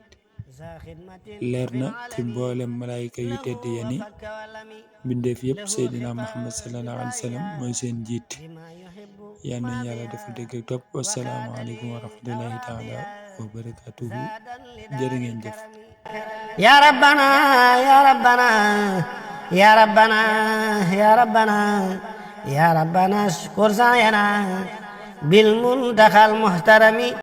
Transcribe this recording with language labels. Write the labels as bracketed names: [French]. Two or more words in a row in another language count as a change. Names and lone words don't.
[Wolof] leer na ci mboolem malaayka yu tedd ya ni mbindeef yëpp seydina Muhammad [Arabic] صلى الله عليه وسلم [Wolof] mooy seen njiit. yal nañu yàlla dafa dégg ak topp. [Arabic] والسلام عليكم ورحمة الله تعالى وبركاته. [Wolof] jërë ngeen jëf. [Arabic] يا ربنا يا ربنا يا ربنا يا ربنا يا ربنا اشكر سعينا بالمنتخى المحترم.